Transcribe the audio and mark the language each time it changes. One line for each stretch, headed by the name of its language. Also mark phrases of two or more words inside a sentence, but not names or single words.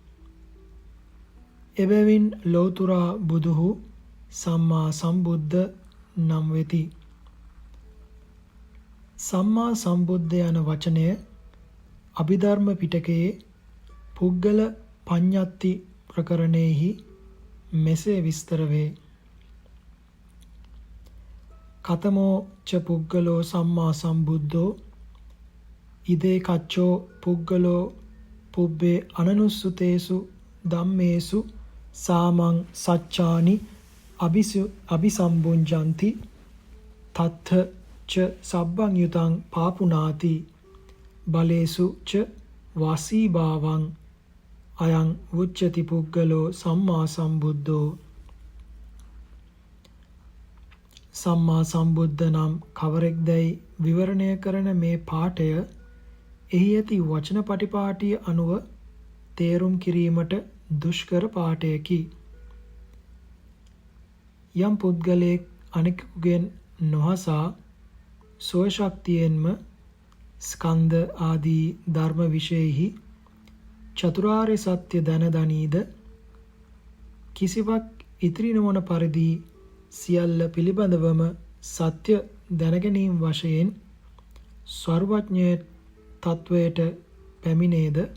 Sinhala: එබැවින් ලෞතුරා බුදුහු සම්මා සම්බුද්ධ නම් වෙති. සම්මා සම්බුද්ධ යන වචනය අභිධර්ම පිටකයේ පුද්ගල පඤ්ඤත්ති ප්‍රකරණයෙහි මෙසේ විස්තර වේ.
Pali: කතමෝ ච පුද්ගලෝ සම්මා සම්බුද්ධෝ ඉදේ කච්චෝ පුද්ගලෝ පුබ්බේ අනනුස්සුතේසු ධම්මේසු සාමං සච්චානි අபிසම්බුඤ්ජಂತಿ තත්ථ ච සබ්බං යුතං පාපුනාති බලේසු ච වාසීභාවං අයං උච්චති පුද්ගලෝ සම්මා සම්බුද්ධෝ.
Sinhala: සම්මා සම්බුද්ධ නම් කවරෙක්දැයි විවරණය කරන මේ පාඨය එහි ඇති වචන පටිපාටිය අනුව තේරුම් කිරීමට දුෂ්කර පාඨයකි. යම් පුද්ගලයෙක් අනෙකුගෙන් නොහසා ස්වශක්තියෙන්ම ස්කන්ධ ආදී ධර්ම විශේෂෙහි චතුරාර්ය සත්‍ය දැනදනීද කිසිවක් ඉතිරි නොවන පරිදි සියල්ල පිළිබඳවම සත්‍ය දැනගැනීම වශයෙන් සර්වඥ තත්වයට පැමිණේද